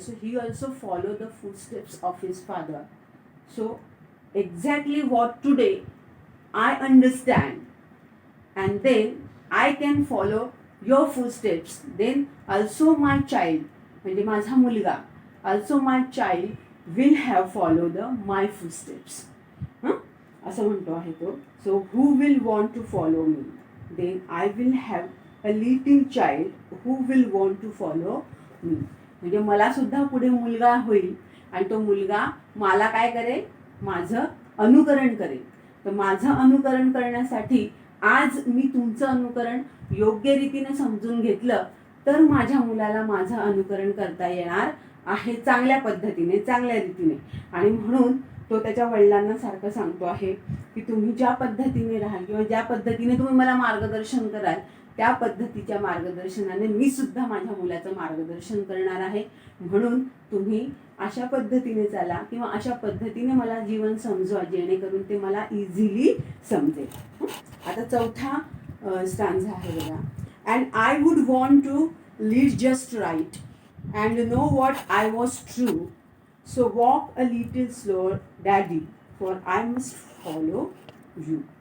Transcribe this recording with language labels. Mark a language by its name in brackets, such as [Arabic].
[English] So he also follow the footsteps of his father. So exactly what today I understand, and then I can follow your footsteps, then also my child, [Marathi] म्हणजे माझा मुलगा, [English] also my child will have followed my footsteps. [Marathi] असं म्हणतो आहे तो. [English] So who will want to follow me? Then I will have a little child who will want to follow me. [Marathi] म्हणजे मला सुद्धा पुढे मुलगा होईल आणि तो मुलगा मला काय करेल, माझं अनुकरण करेल. तर माझं अनुकरण करण्यासाठी आज मी तुमचं अनुकरण योग्य रीतीने समजून घेतलं तर माझ्या मुलाला माझं अनुकरण करता येणार आहे चांगल्या पद्धतीने, चांगल्या रीतीने. आणि म्हणून तो त्याच्या वडिलांना सारखं सांगतो आहे की तुम्ही ज्या पद्धतीने राहाल किंवा ज्या पद्धतीने तुम्ही मला मार्गदर्शन कराल त्या पद्धतीच्या मार्गदर्शनाने मी सुद्धा माझ्या मुलाचं मार्गदर्शन करणार आहे. म्हणून तुम्ही अशा पद्धतीने चाला किंवा अशा पद्धतीने मला जीवन समजवा जेणेकरून ते मला इझिली समजेल. आता चौथा स्टांजा आहे बघा. [English] And I would want to lead just right and know what I was true, so walk a little slower, daddy, for I must follow you.